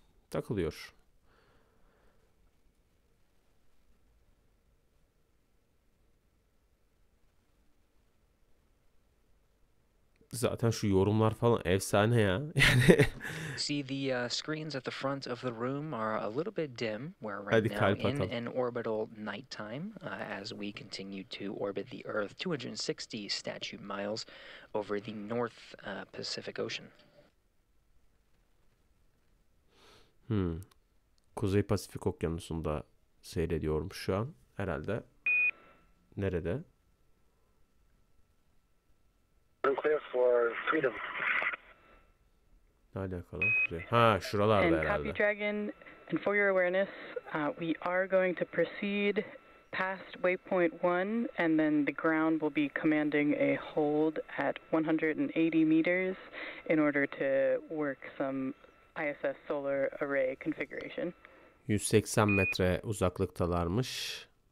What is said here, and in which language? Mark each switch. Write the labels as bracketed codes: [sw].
[tr] Takılıyor. Zaten şu yorumlar falan efsane ya. Yani [en] see the screens at the front of the room are a little bit dim. We're right now in an orbital nighttime as we continue to orbit the Earth 260 statute miles over the North Pacific Ocean. [tr] Kuzey Pasifik Okyanusu'nda seyrediyormuş şu an herhalde. Nerede? [en] Clear for freedom. [tr] Ne alakalı? Ha, şuralarda herhalde. [en] Copy Dragon, and for your awareness, we are going to proceed past waypoint 1, and then the ground will be commanding a hold at 180 meters in order to work some ISS solar array configuration. [tr] 180 metre uzaklıktalarmış.